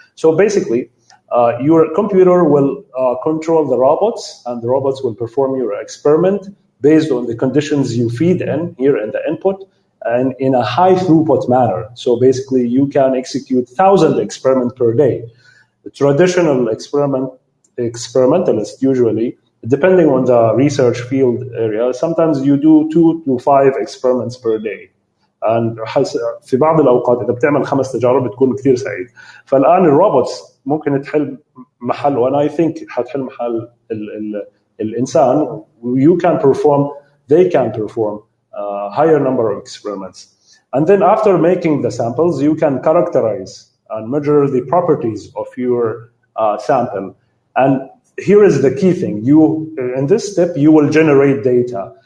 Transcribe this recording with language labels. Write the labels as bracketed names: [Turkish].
[English] So basically your computer will control the robots, and the robots will perform your experiment based on the conditions you feed in here in the input, and in a high throughput manner. So basically you can execute 1,000 experiments per day. The traditional experimentalist usually, depending on the research field area, sometimes you do 2 to 5 experiments per day. [Arabic] And في بعض الأوقات إذا بتعمل 5 تجارب بتكون كثير سعيد. فالآن الروبوتس ممكن تحل محل، وأنا [English] I think [Arabic] حتحل محل الإنسان. [English] They can perform higher number of experiments. And then after making the samples, you can characterize and measure the properties of your sample. And here is the key thing. In this step, you will generate data.